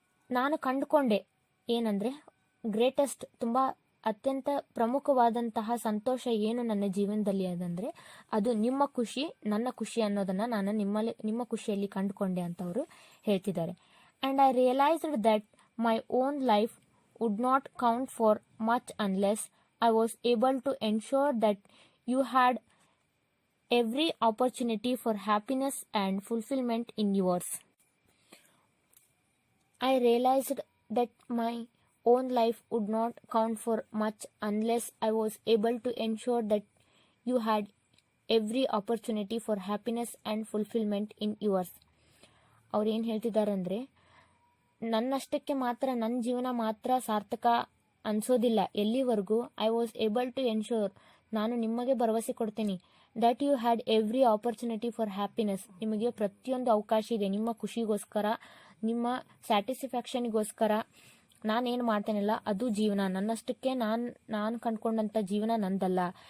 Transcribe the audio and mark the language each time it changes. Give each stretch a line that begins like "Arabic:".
Kannada: ನಾನು ಕಂಡುಕೊಂಡೆ ಏನಂದರೆ, ಗ್ರೇಟೆಸ್ಟ್, ತುಂಬ ಅತ್ಯಂತ ಪ್ರಮುಖವಾದಂತಹ ಸಂತೋಷ ಏನು ನನ್ನ ಜೀವನದಲ್ಲಿ ಅದಂದರೆ, ಅದು ನಿಮ್ಮ ಖುಷಿ, ನನ್ನ ಖುಷಿ ಅನ್ನೋದನ್ನು ನಾನು ನಿಮ್ಮ ಖುಷಿಯಲ್ಲಿ ಕಂಡುಕೊಂಡೆ ಅಂತ ಅವರು ಹೇಳ್ತಿದ್ದಾರೆ.
English: And I realized that my own life would not count for much unless I was able to ensure that you had every opportunity for happiness and fulfilment in yours. I realized that my own life would not count for much unless I was able to ensure that you had every opportunity for happiness and fulfillment in yours.
Kannada: ಅವ್ರು ಏನು ಹೇಳ್ತಿದ್ದಾರೆ ಅಂದರೆ, ನನ್ನಷ್ಟಕ್ಕೆ ಮಾತ್ರ, ನನ್ನ ಜೀವನ ಮಾತ್ರ ಸಾರ್ಥಕ ಅನಿಸೋದಿಲ್ಲ ಎಲ್ಲಿವರೆಗೂ
English: I was able to ensure,
Kannada: ನಾನು ನಿಮಗೆ ಭರವಸೆ ಕೊಡ್ತೀನಿ,
English: that you had every opportunity for happiness,
Kannada: ನಿಮಗೆ ಪ್ರತಿಯೊಂದು ಅವಕಾಶ ಇದೆ ನಿಮ್ಮ ಖುಷಿಗೋಸ್ಕರ, ನಿಮ್ಮ ಸ್ಯಾಟಿಸ್ಫ್ಯಾಕ್ಷನಿಗೋಸ್ಕರ ನಾನೇನು ಮಾಡ್ತೇನಲ್ಲ ಅದು ಜೀವನ, ನನ್ನಷ್ಟಕ್ಕೆ ನಾನು ಕಂಡುಕೊಂಡಂಥ ಜೀವನ ನಂದಲ್ಲ.